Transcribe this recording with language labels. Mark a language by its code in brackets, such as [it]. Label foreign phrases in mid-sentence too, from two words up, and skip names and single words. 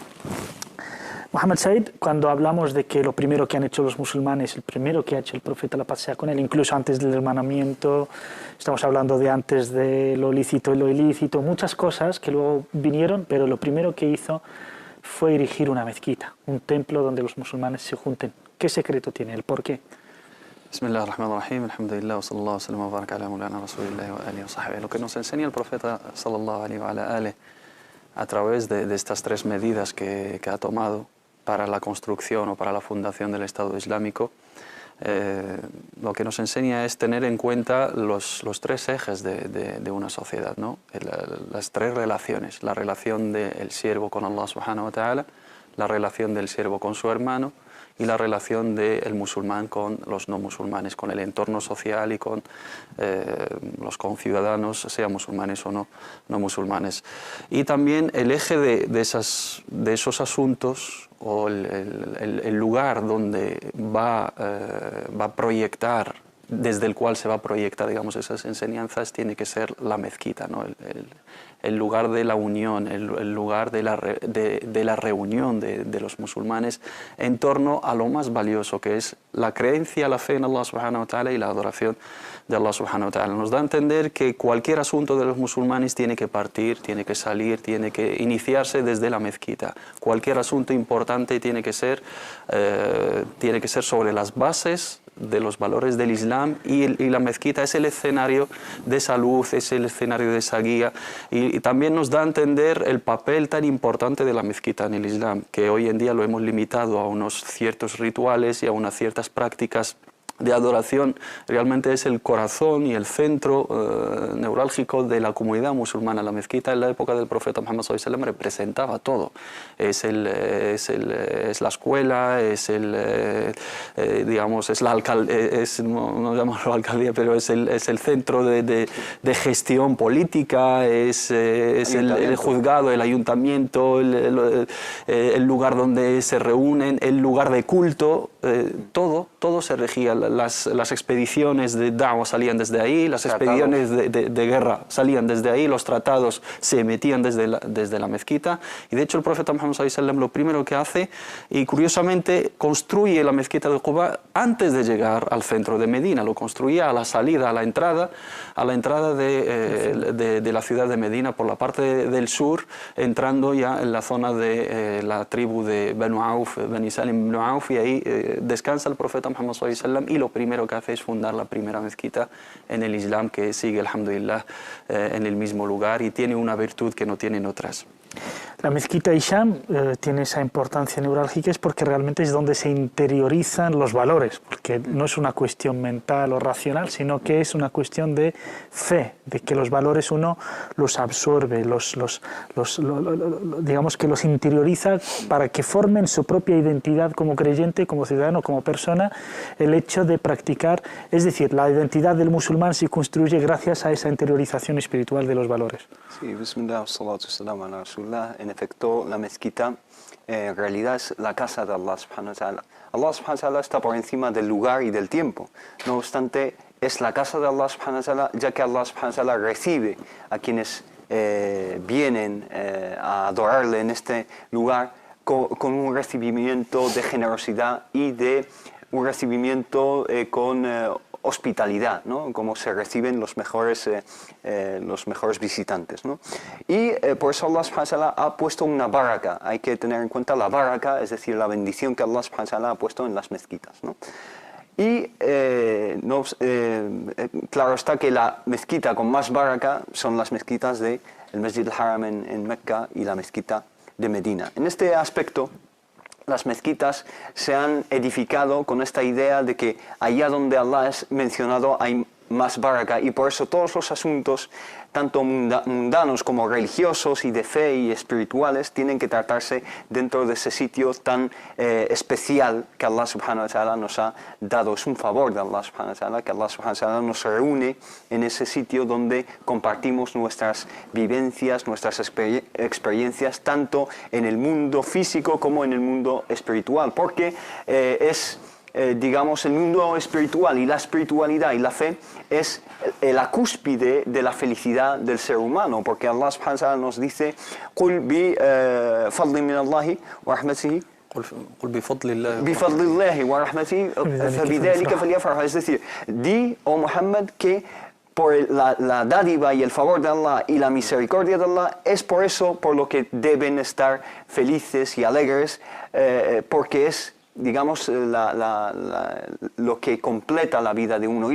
[es] Mohamed Said, cuando hablamos de que lo primero que han hecho los musulmanes, el primero que ha hecho el profeta, la paz sea con él, incluso antes del hermanamiento, estamos hablando de antes de lo lícito y lo ilícito, muchas cosas que luego vinieron, pero lo primero que hizo fue erigir una mezquita, un templo donde los musulmanes se junten. ¿Qué secreto tiene? ¿El por qué? [ar] بسم الله الرحمن الرحيم، الحمد لله، وصلى الله وسلم وبارك على مولانا رسول الله وآله وصحبه. [es] Lo que nos enseña el profeta [ar] صلى الله عليه وعلى آله [es] a través de estas 3 medidas que ha tomado para la construcción o para la fundación del Estado Islámico, lo que nos enseña es tener en cuenta los 3 ejes de una sociedad, ¿no? Las 3 relaciones: la relación del siervo con Allah [ar] سبحانه وتعالى, [es] la relación del siervo con su hermano y la relación del musulmán con los no musulmanes, con el entorno social y con los conciudadanos, sean musulmanes o no musulmanes. Y también el eje de esos asuntos, o el lugar donde va a proyectar, desde el cual se va a proyectar, digamos, esas enseñanzas, tiene que ser la mezquita, ¿no? El lugar de la unión, el lugar de la reunión de los musulmanes en torno a lo más valioso, que es la creencia, la fe en Allah [ar] سبحانه وتعالى [es] y la adoración de Allah [ar] سبحانه وتعالى. [es] Nos da a entender que cualquier asunto de los musulmanes tiene que partir, tiene que salir, tiene que iniciarse desde la mezquita. Cualquier asunto importante tiene que ser sobre las bases de los valores del Islam, y la mezquita es el escenario de esa luz, es el escenario de esa guía, y también nos da a entender el papel tan importante de la mezquita en el Islam, que hoy en día lo hemos limitado a unos ciertos rituales y a unas ciertas prácticas de adoración. Realmente es el corazón y el centro neurálgico de la comunidad musulmana. La mezquita en la época del profeta Muhammad [ar] صلى الله عليه وسلم [es] representaba todo. Es la escuela, digamos, es la alcaldía, no llamarlo alcaldía, pero es el centro de gestión política, es el juzgado, el ayuntamiento, el lugar donde se reúnen, el lugar de culto, todo se regía. Las expediciones de da'wah salían desde ahí, las expediciones de guerra salían desde ahí, los tratados se emitían desde la mezquita, y de hecho el profeta Muhammad [ar] صلى الله عليه وسلم [es] lo primero que hace, y curiosamente construye la mezquita de Quba antes de llegar al centro de Medina, lo construía a la salida, a la entrada de la ciudad de Medina por la parte del sur, entrando ya en la zona de la tribu de Banu Auf, Bani Salim ibn Auf, y ahí descansa el profeta Muhammad [ar] صلى الله عليه وسلم, [es] y lo primero que hace es fundar la primera mezquita en el Islam, que sigue, alhamdulillah, en el mismo lugar, y tiene una virtud que no tienen otras. La mezquita Hisham tiene esa importancia neurálgica es porque realmente es donde se interiorizan los valores, porque no es una cuestión mental o racional, sino que es una cuestión de fe, de que los valores uno los absorbe, digamos que los interioriza para que formen su propia identidad como creyente, como ciudadano, como persona, el hecho de practicar, es decir, la identidad del musulmán se construye gracias a esa interiorización espiritual de los valores. Sí, [ar] بسم الله، الصلاة السلام على رسول الله. [es] En efecto, la mezquita en realidad es la casa de Allah [ar] سبحانه وتعالى. [es] Allah [ar] سبحانه وتعالى [es] está por encima del lugar y del tiempo. No obstante, es la casa de Allah [ar] سبحانه وتعالى, [es] ya que Allah [ar] سبحانه وتعالى [es] recibe a quienes vienen a adorarle en este lugar con un recibimiento de generosidad y de un recibimiento con hospitalidad, ¿no? Como se reciben los mejores visitantes, ¿no? Y por eso Allah [ar] سبحانه وتعالى [es] ha puesto una baraka. Hay que tener en cuenta la baraka, es decir, la bendición que Allah [ar] سبحانه وتعالى [es] ha puesto en las mezquitas, ¿no? Y claro está que la mezquita con más baraka son las mezquitas del Masjid al-Haram en Mecca y la mezquita de Medina. En este aspecto, las mezquitas se han edificado con esta idea de que allá donde Allah es mencionado hay más baraka, y por eso todos los asuntos, tanto mundanos como religiosos y de fe y espirituales, tienen que tratarse dentro de ese sitio tan especial que Allah [ar] سبحانه وتعالى [es] nos ha dado. Es un favor de Allah [ar] سبحانه وتعالى [es] que Allah [ar] سبحانه وتعالى [es] nos reúne en ese sitio donde compartimos nuestras vivencias, nuestras experiencias, tanto en el mundo físico como en el mundo espiritual, porque digamos, el mundo espiritual y la espiritualidad y la fe es la cúspide de la felicidad del ser humano, porque Allah [ar] سبحانه وتعالى [es] nos dice [ar] قُلْ بِفَضْلٍ مِنَ اللَّهِ وَرَحْمَتِهِ قل بفضل الله بِفَضْلِ اللَّهِ وَرَحْمَتِهِ فَبِذَلِكَ فَلْيَفْرَحُوا. [es] Es decir, di, oh Muhammad, que por la dádiva y el favor de Allah y la misericordia de Allah, es por eso por lo que deben estar felices y alegres, porque es, digamos, lo que completa la vida de uno.